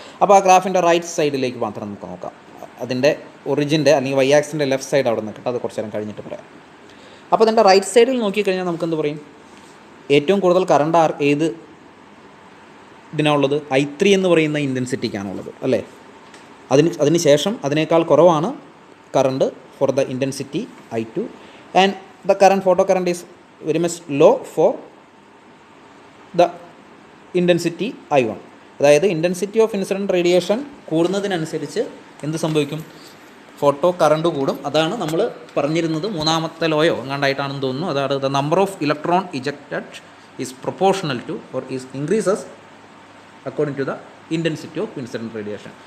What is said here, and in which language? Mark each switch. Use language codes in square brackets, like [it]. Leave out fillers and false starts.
[ml] അപ്പോൾ ആ ഗ്രാഫിൻ്റെ റൈറ്റ് സൈഡിലേക്ക് മാത്രം നമുക്ക് നോക്കാം. അതിൻ്റെ ഒറിജിൻ്റെ അല്ലെങ്കിൽ Y ആക്സിൻ്റെ ലെഫ്റ്റ് സൈഡ് അവിടെ നിൽക്കട്ടെ, അത് കുറച്ച് നേരം കഴിഞ്ഞിട്ട് പറയാം. അപ്പോൾ അതിൻ്റെ റൈറ്റ് സൈഡിൽ നോക്കിക്കഴിഞ്ഞാൽ നമുക്ക് എന്ത് പറയും? ഏറ്റവും കൂടുതൽ കറണ്ട് ഏത് ഇതിനാണുള്ളത്? I3 എന്ന് പറയുന്ന ഇൻറ്റൻസിറ്റിക്കാണുള്ളത്, അല്ലേ? അതിന് ശേഷം അതിനേക്കാൾ കുറവാണ് [en] current for the intensity I2, and the current photo current is very much low for the intensity I1. [ml] അതായത് [en] intensity of incident radiation [ml] കൂടുന്നതിനനുസരിച്ച് എന്ത് സംഭവിക്കും? ഫോട്ടോ കറണ്ട് കൂടും. അതാണ് നമ്മൾ പറഞ്ഞിരുന്നത് മൂന്നാമത്തെ ലോയോ എങ്ങാണ്ടായിട്ടാണെന്ന് തോന്നുന്നു. [en] അതാണ് the number of electron ejected is proportional to or is increases according to the intensity of incident radiation.